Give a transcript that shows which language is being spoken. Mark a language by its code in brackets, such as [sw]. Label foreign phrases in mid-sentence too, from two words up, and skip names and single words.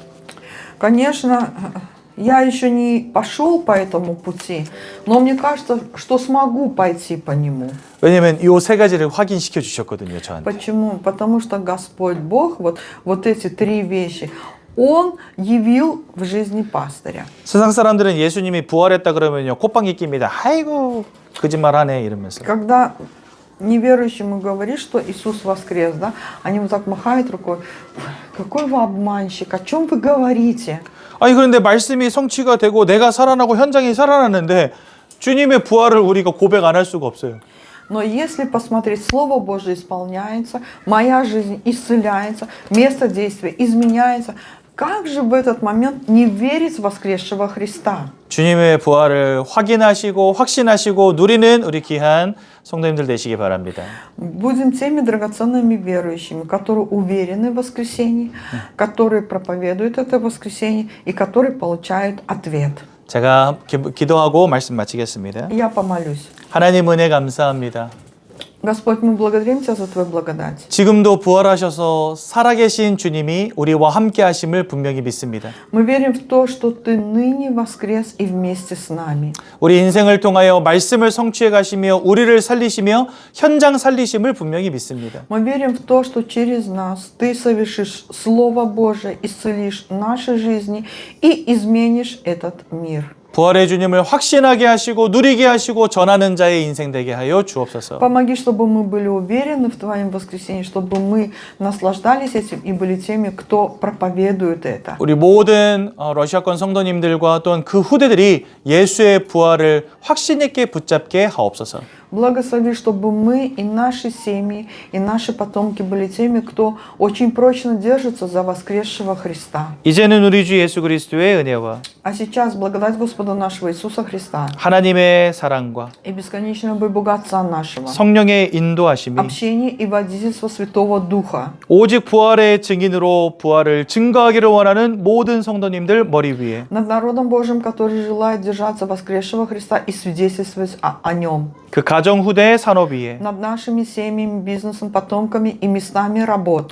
[ru] Конечно, я еще не пошел по этому пути, но мне кажется, что смогу пойти по нему. [ko] 왜냐면 이 세 가지를 확인시켜 주셨거든요, 저한테. [ru] Почему? Потому что Господь Бог вот эти три вещи Он явил в жизни пастыря. [ko] 세상 사람들은 예수님이 부활했다 그러면요 콧방귀 낍니다. 아이고 거짓말하네 이러면서. [ru] Когда неверующему говоришь, что Иисус воскрес, да, они вот так махают рукой. Какой вы обманщик, о чем вы говорите? [ko] 아니 그런데 말씀이 성취가 되고 내가 살아나고 현장이 살아나는데 주님의 부활을 우리가 고백 안 할 수가 없어요. [ru] Но если посмотреть, Слово Божие исполняется, моя жизнь исцеляется, место действия изменяется, как же в этот момент не верить в воскресшего Христа? [ko] 주님의 부활을 확인하시고 확신하시고 누리는 우리 귀한 성도님들 되시기 바랍니다. [ru] Будем теми драгоценными верующими, которые уверены в воскресении, которые проповедуют это воскресенье и которые получают ответ. [ko] 제가 기도하고 말씀 마치겠습니다. [ru] Я помолюсь. [ko] 하나님 은혜 감사합니다. [ru] Господь, мы благодарим Тебя за Твою благодать. [ko] 지금도 부활하셔서 살아계신 주님이 우리와 함께 하심을 분명히 믿습니다. [ru] Мы верим в то, что Ты ныне воскрес и вместе с нами. [ko] 우리 인생을 통하여 말씀을 성취해 가시며 우리를 살리시며 현장 살리심을 분명히 믿습니다. [ru] Мы верим в то, что через нас Ты совершишь Слово Божие, исцелишь наши жизни и изменишь этот мир. [ko] 부활의 주님을 확신하게 하시고 누리게 하시고 전하는 자의 인생 되게 하여 주옵소서. [ru] Помоги, чтобы мы были уверены в Твоем воскресении, чтобы мы наслаждались этим и были теми, кто проповедует это. [ko] 우리 모든 러시아권 성도님들과 또한 그 후대들이 예수의 부활을 확신 있게 붙잡게 하옵소서. [ru] Благослови, чтобы мы и наши семьи, и наши потомки были теми, кто очень прочно держится за воскресшего Христа. [ko] 이제는 우리 주 예수 그리스도의 은혜와 [ru] А сейчас благодать Господа нашего Иисуса Христа [ko] 하나님의 사랑과 [ru] и бесконечная любовь Отца нашего, [ko] 성령의 인도하심이 [ru] общение и водительство Святого Духа, [ko] 오직 부활의 증인으로 부활을 증거하기를 원하는 모든 성도님들 머리 위에 [ru] над народом Божьим, который желает держаться воскресшего Христа и свидетельствовать о Нем, [ko] 그 가정 후대의 산업 위에 [ru] над нашими семьями, бизнесом, потомками и местами работ,